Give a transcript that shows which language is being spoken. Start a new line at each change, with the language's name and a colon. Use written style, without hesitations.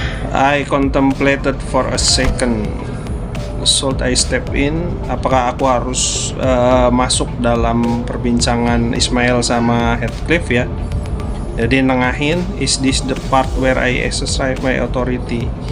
English: I contemplated for a second. Should I step in?
Indonesian: Apakah aku harus masuk dalam perbincangan Ismail sama Heathcliff ya? Jadi nengahin,
English: is this the part where I exercise my authority?